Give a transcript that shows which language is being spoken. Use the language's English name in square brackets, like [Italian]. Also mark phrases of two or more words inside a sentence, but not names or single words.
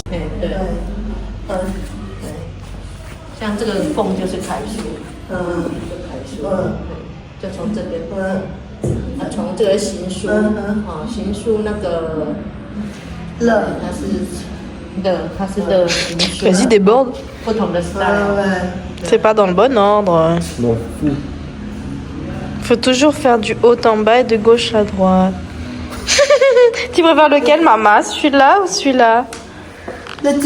[Chinese] 对，像这个凤就是楷书，楷书，就从这边，从这个行书，行书那个乐，它是的行书。 [French] Vas-y déborde. [Chinese] 不同的 style。 [French] C'est pas dans le bon ordre. Bon, fou. Faut toujours faire du haut en bas et de gauche à droite. Tu préfères lequel, maman? Celui-là ou celui-là? Le tien.